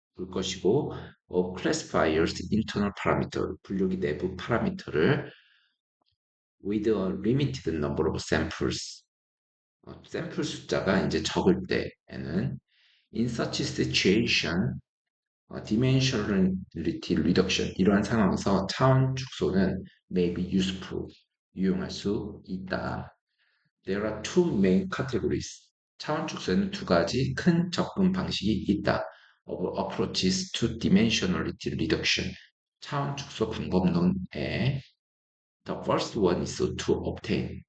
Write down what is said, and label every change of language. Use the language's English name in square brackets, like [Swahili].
[English] 것이고 classifier's internal parameter, [Korean] 분류기 내부 파라미터를 [English] with a limited number of samples, [Korean] 샘플 숫자가 이제 적을 때에는 [English] in such situation, dimensionality reduction [Korean] 이러한 상황에서 차원 축소는 [English] may be useful, [Korean] 유용할 수 있다. [English] There are two main categories. [Korean] 차원 축소에는 두 가지 큰 접근 방식이 있다. [English] Of approaches to dimensionality reduction. [Korean] 차원 축소 방법론에 [English] The first one is to obtain.